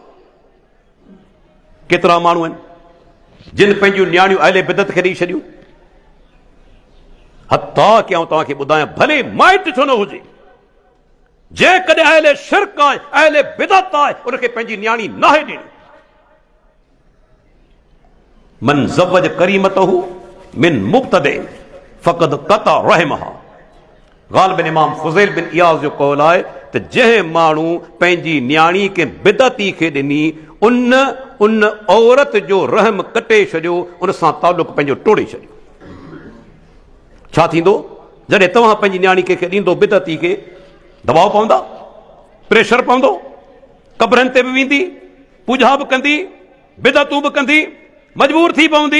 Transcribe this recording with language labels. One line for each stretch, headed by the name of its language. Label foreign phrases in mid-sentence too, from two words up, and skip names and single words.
Sindhi: केतिरा माण्हू आहिनि जिन पंहिंजूं न्याणियूं अहले बिदत खे ॾेई छॾियूं। हता कि आउं तव्हांखे ॿुधायां, भले माइट छो न हुजे, जेकॾहिं अहले शिरक आहे, अहले बिदत आहे, उनखे पंहिंजी न्याणी नाहे ॾियणी।
Arabic: من زوج كريمته من مبتدع فقد قطع رحمها.
Sindhi: ग़ालिबन इमाम फ़ुज़ैल बिन इयाज़ जो क़ौल आहे त जंहिं माण्हू पंहिंजी न्याणी के बिदती खे ॾिनी, उन औरत जो रहम कटे छॾियो, उन सां तालुक़ पंहिंजो टोड़े छॾियो। छा थींदो जॾहिं तव्हां पंहिंजी न्याणी कंहिंखे ॾींदो बिदती खे, दबाव पवंदा, प्रेशर पवंदो, कब्रनि ते बि वेंदी, पूजा बि कंदी, बिदतूं बि कंदी, मजबूर थी पवंदी।